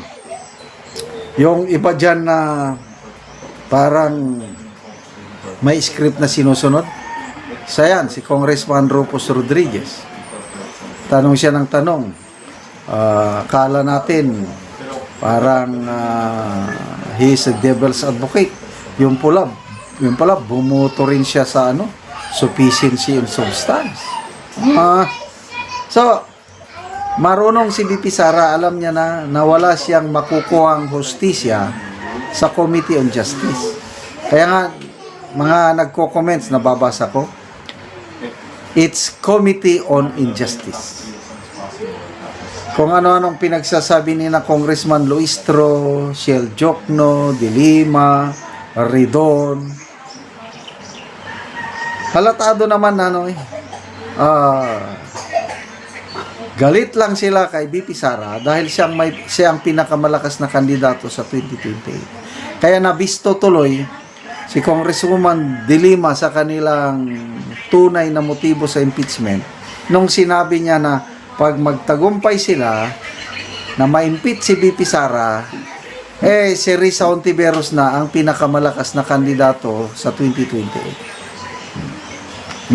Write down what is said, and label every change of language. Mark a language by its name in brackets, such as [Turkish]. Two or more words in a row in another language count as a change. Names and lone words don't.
[Filipino] Yung iba dyan na parang may script na sinusunod, sayan, si Congressman Rufus Rodriguez. Tanong siya ng tanong. Kala natin parang [English] he is a devil's advocate. [Filipino] Yung pala bumuto rin siya sa [English] sufficiency in substance. [Filipino] So marunong si BP Sara, alam niya na wala siyang makukuhang hustisya sa Committee on Justice. Kaya nga mga nagko-comments na babasa ko, [English] it's Committee on Injustice. [Filipino] Kung ano-anong pinagsasabi ni na Congressman Luistro, Shell Jokno, De Lima, Ridon, halatado naman galit lang sila kay BP Sara dahil siyang pinakamalakas na kandidato sa 2028. Kaya nabisto tuloy si Congresswoman De Lima sa kanilang tunay na motibo sa impeachment nung sinabi niya na pag magtagumpay sila na ma-impeach si BP Sara, si Risa Hontiveros na ang pinakamalakas na kandidato sa 2028.